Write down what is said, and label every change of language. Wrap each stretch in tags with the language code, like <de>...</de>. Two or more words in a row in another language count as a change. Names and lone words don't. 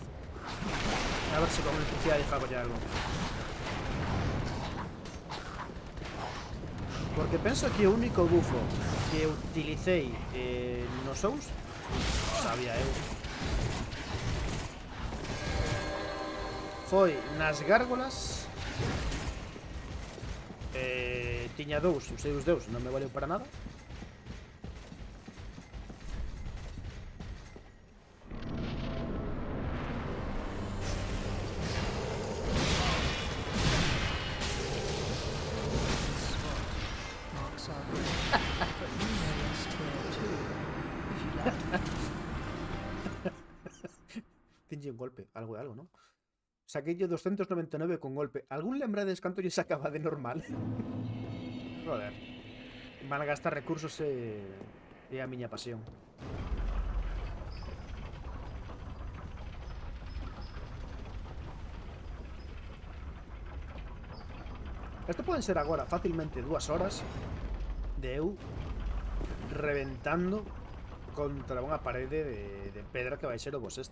<gl>A ver se con electricidade fago ya algo. Porque penso que o único bufo que utilicei no Souls, sabía eu, foi nas gárgolas. Tiña dous, usei os deus, non me valeu para nada.</gl> <en>Marks are great, but you may rest here too, if you like.</en> <gl>Tinlle un golpe, algo é algo, non? Saqueille 299 con golpe. Algún lembrades canto lle sacaba de normal? Joder. Van a gastar recursos é a miña pasión. Isto poden ser agora facilmente 2 horas de eu reventando contra unha parede de pedra que vai ser o boss este.</gl>